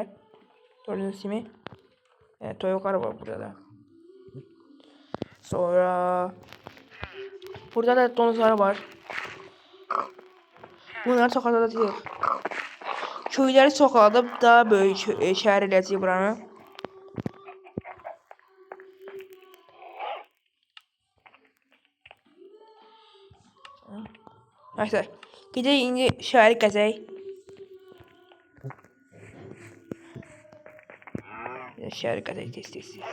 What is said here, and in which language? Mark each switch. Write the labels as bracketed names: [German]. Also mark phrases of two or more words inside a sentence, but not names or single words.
[Turkish] Gördüğünüz gibi. Evet, Toyokara var burada da. Sonra burada da domuzlar var. Bunlar sokakta değil. Köyleri sokakta daha böyle [Azerbaijani] şehir eləcək buranı. [Turkish] Neyse. [Azerbaijani] Gidək indi şəhəri gəzək. Şəhəri gəzək tez.